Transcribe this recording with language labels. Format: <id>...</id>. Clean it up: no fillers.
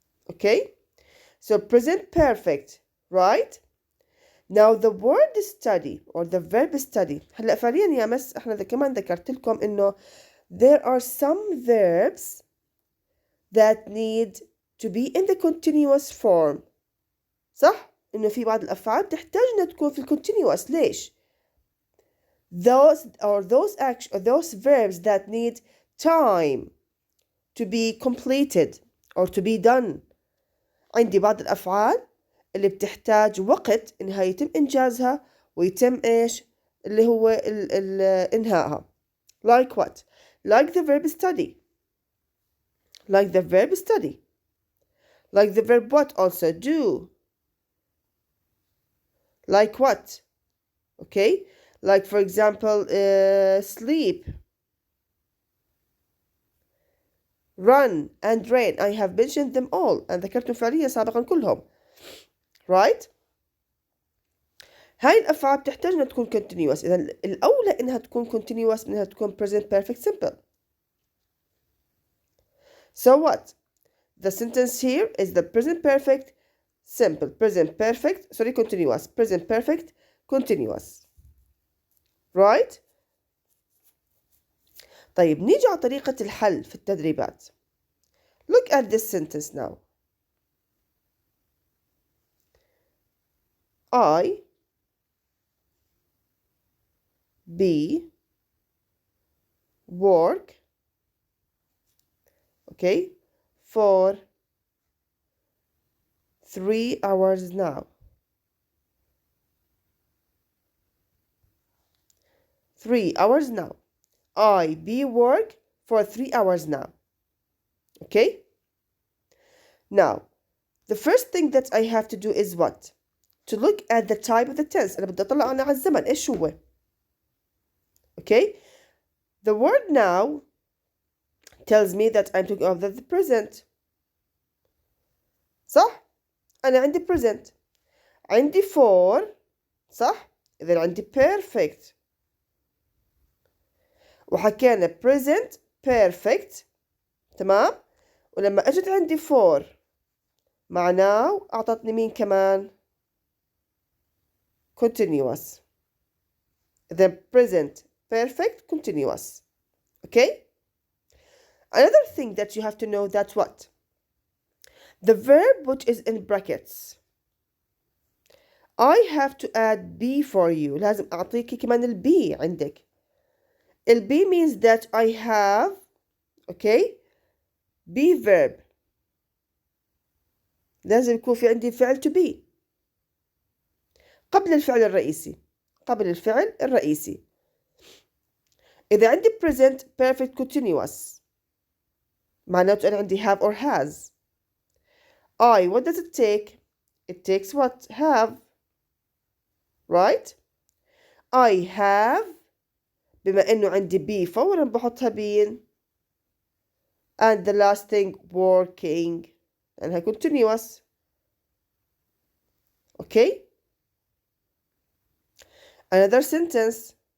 <en>Okay? So present perfect, right? Now the word study or the verb study.</en> <ar>هلا فعليا يا مس احنا كمان ذكرت لكم انه</ar> <en>there are some verbs that need to be in the continuous form.</en> <ar>صح؟ إنه في بعض الأفعال تحتاج إنها تكون في continuous. ليش؟</ar> <en>Those verbs that need time to be completed or to be done.</en> <ar>عندي بعض الأفعال اللي بتحتاج وقت إنها يتم إنجازها ويتم إيش؟ اللي هو إنهائها.</ar> <en>Like what? Like the verb study. Like the verb study. Like the verb what also? Do. Like what? Okay? Like for example, sleep. Run and rain. I have mentioned them all.</en> <ar>and ذكرتهم فعليا سابقا كلهم.</ar> <en>Right?</en> <ar>هاي الأفعال بتحتاج إنها تكون continuous. إذا الأولى إنها تكون continuous من إنها تكون present perfect simple.</ar> <en>So what? The sentence here is the present perfect simple. Present perfect, sorry, continuous. Present perfect, continuous. Right?</en> <ar>طيب نيجي على طريقة الحل في التدريبات.</ar> <en>Look at this sentence now. I work, okay, for 3 hours now. 3 hours now. I work for 3 hours now. Okay? Now, the first thing that I have to do is what? To look at the type of the tense.</en> <ar>أنا بدي أطلع أنا على الزمن. إيش هو؟ Okay?</ar> <en>The word now tells me that I'm talking of the present.</en> <ar>صح؟ أنا عندي present. عندي for. صح؟ إذا عندي perfect. وحكينا present perfect. تمام؟ ولما أجت عندي for معناه أعطتني مين كمان؟ continuous.</ar> <en>The present perfect continuous. Okay? Another thing that you have to know that what? The verb which is in brackets. I have to add be for you.</en> <ar>لازم أعطيكي كمان ال be عندك.</ar> <en>ال be means that I have, okay, be verb.</en> <ar>لازم يكون في عندي فعل to be قبل الفعل الرئيسي. قبل الفعل الرئيسي. إذا عندي present perfect continuous معناته أنا عندي have or has.</ar> <en>I, what does it take? It takes what? Have. Right? I have.</en> <ar>بما إنه عندي be فورا بحطها been.</ar> <en>And the last thing working.</en> <ar>لأنها</ar> <en>continuous. Okay? Another sentence.</en>